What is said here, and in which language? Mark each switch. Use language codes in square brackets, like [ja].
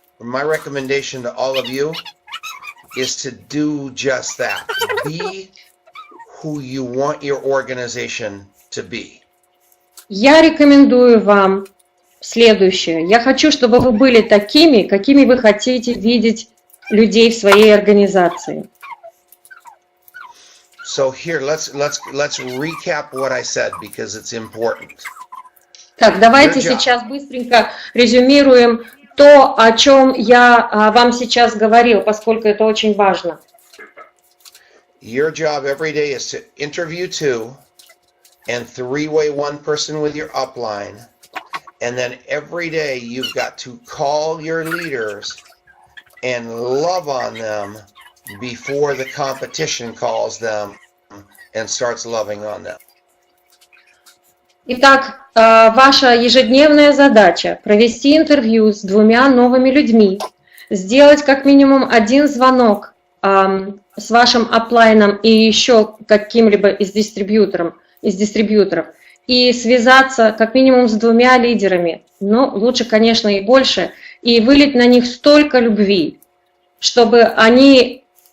[en] My recommendation to all of you is to do just that. Be who you want your organization to be. [ru] Я рекомендую вам следующее. Я хочу, чтобы вы были такими, какими вы хотите видеть людей в своей организации. [en] So here, let's recap what I said because it's important. [ru] Так, давайте сейчас быстренько резюмируем то, о чем я вам сейчас говорил, поскольку это очень важно. [en] Your job every day is to interview 2 and 3-way 1 person with your upline. And then every day you've got to call your leaders and love on them before the competition calls them and starts loving on them. [ru] Итак, ваша ежедневная задача – провести интервью с 2 новыми людьми, сделать как минимум 1 звонок с вашим аплайном и еще каким-либо из дистрибьюторов, и связаться как минимум с 2 лидерами, но лучше, конечно, и больше, и вылить на них столько любви, чтобы они